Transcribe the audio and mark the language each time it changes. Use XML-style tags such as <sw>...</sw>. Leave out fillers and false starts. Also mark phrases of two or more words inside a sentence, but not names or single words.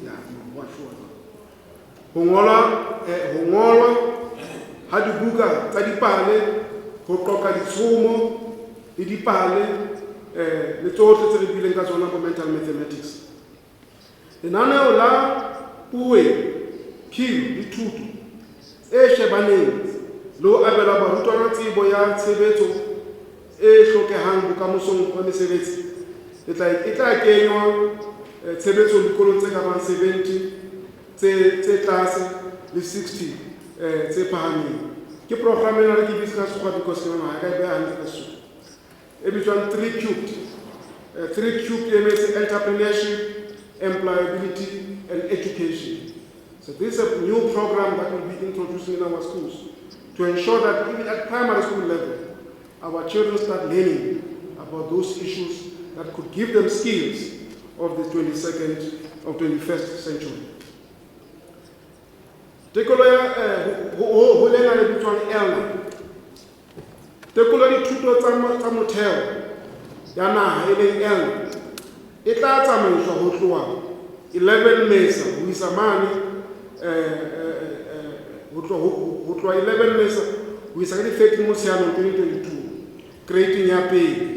<st>ho ngolwa ha dibuka tsa dipale ho qoqa ditshomo le dipale le tsohle tse re bileng ka tsona go</st> <en>mental mathematics</en> <st>lenaneo la puo philo le thuto e shebaneng le ho abela barutwana tsebo ya tshebetso e hlokehang bokamosong ba mesebetsi e tla kenywa tshebetso dikolong tse ka bang 70 tse tlase le 60 tse phahameng. Ke program ena re ke bitse ka sekgowa because ke nana ka e beha hantle ka Sesotho. E bitswang 3 cubed.</st> <en>3 cubed means entrepreneurship, employability, and education. So this is a new program that will be introduced in our schools to ensure that even at primary school level, our children start learning about those issues that could give them skills of the 22nd or 21st century.</en> <st>Tekolo ya ho lena le bitswang elna. Tekolo di thuto tsa motheo ya naha e leng elna e tla tsamaiswa ho tloha 11 Mesa ho isa mane ho tloha 11 Mesa ho isa ka di 13 Motsheanong 2022 grading ya pele.</st>